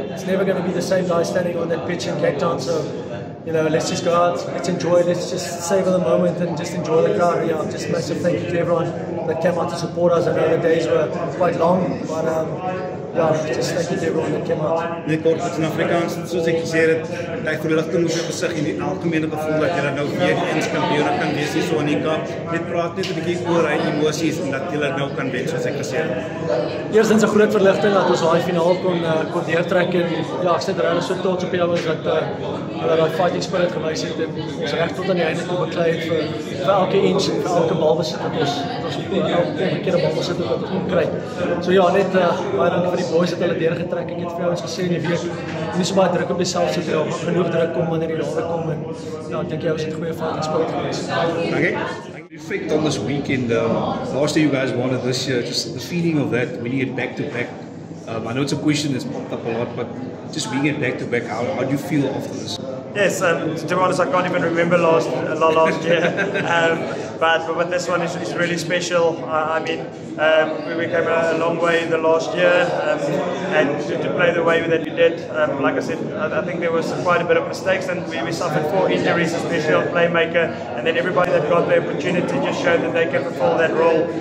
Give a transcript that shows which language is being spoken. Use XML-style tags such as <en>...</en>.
<en>It's never going to be the same guy standing on that pitch in Cape Town. So, let's just go out, let's enjoy, let's just savor the moment and just enjoy the crowd. Yeah, just massive thank you to everyone. that came out to support us. I know the days were quite long, but yeah, just thank you to everyone that came out.</en> <af>Net kort in Afrikaans, soos ek gesê het, daai verligting moes op gesig en die algemene gevoel dat julle nou weer eens kampioene kan wees hier so in die Kaap. Net praat net 'n bietjie oor hy emosies en dat julle nou kan wen soos ek gesê het. Eerstens 'n groot verligting dat ons daai finaal kon deurtrek en ja, ek sit regtig so trots op die ouens dat hulle daai</af> <en>fighting spirit</en> <af>gewys het en ons reg tot aan die einde toe beklei het vir elke inch, vir elke balbesit wat ons elke keer 'n balbesit wat ons kon kry. So ja, net baie dankie vir die boys dat hulle deurgetrek. Ek het vir ouens gesê in die week nie so baie druk op jouself sit nie, maar genoeg druk kom wanneer die laaste kom en ja, ek dink jy was 'n goeie</af> <en>fighting spirit</en> <af>gewees.</af> <en>Okay. Reflect on this weekend. Last year you guys won it. This year, just the feeling of that, winning it back to back. I know it's a question that's popped up a lot, but just winning it back to back, how do you feel after this? Yes, to be honest, I can't even remember last year. But this one is really special. I mean, we came a long way the last year, and to play the way that we did, like I said, I think there was quite a bit of mistakes, and we suffered 4 injuries, especially on playmaker, and then everybody that got the opportunity just showed that they can fulfill that role.</en>